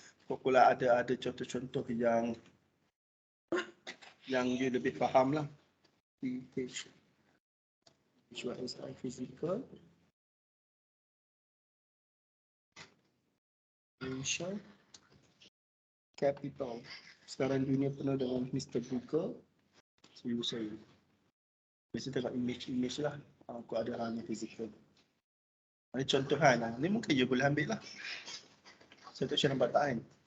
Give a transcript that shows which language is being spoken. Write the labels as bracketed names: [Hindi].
[Malay] Pula ada contoh-contoh yang [English] you [Malay] lebih faham lah. [English] Which one is physical, financial, capital. [Malay] Sekarang dunia penuh dengan Mr. Google. [English] So you say, [Malay] biasa tengok image lah. Aku ada hal ni physical. Ini contoh kan. Ni mungkin [English] you [Malay] boleh ambil lah. Contoh saya nampak tak kan.